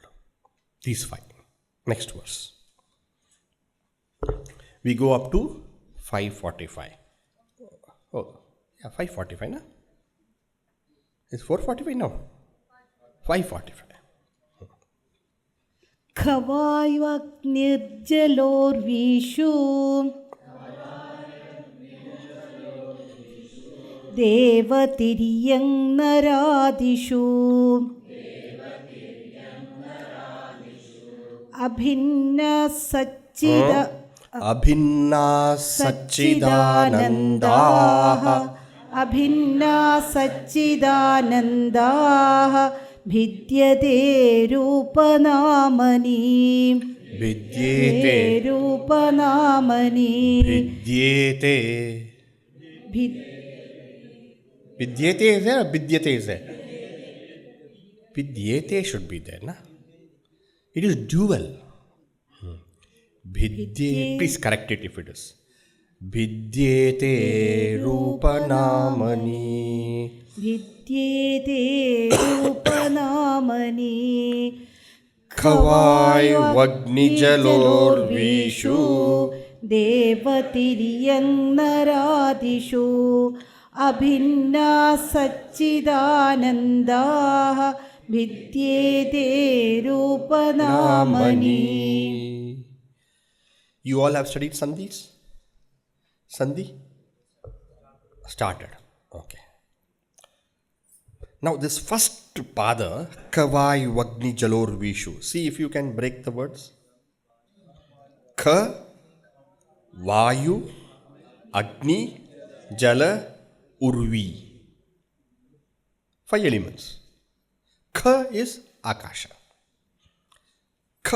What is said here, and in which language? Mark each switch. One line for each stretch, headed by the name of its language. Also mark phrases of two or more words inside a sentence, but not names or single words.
English: These five. Next verse. We go up to 545. Oh, yeah, 545, na? It's 445 now? 545.
Sanskrit: ख-वाय्व्-अग्नि-जलोर्वीषु देव-तिर्यङ्-नरादिषु अभिन्न सच्-चिद्-आनन्दाः विद्यते रूप-नामनी रूप-नामनी
English: Vidyate is there or vidyate is there? Vidyate should be there, na? It is dual. Please correct it if it is.
Sanskrit: विद्यते रूप-नामनी विद्यते रूप-नामनी ख-वाय्व्-अग्नि-जलोर्वीषु देव-तिर्यङ्-नरादिषु अभिन्न सच्-चिद्-आनन्दाः विद्यते रूप-नामनी.
English: You all have studied Sandhis? Sandhi? Started. Okay. Now this first pada,
Sanskrit: ख-वाय्व्-अग्नि-जलोर्वीषु.
English: See if you can break the words.
Sanskrit: ख, वायु, अग्नि, जल, उर्वी.
English: 5 elements. Kha is Akasha. Kha.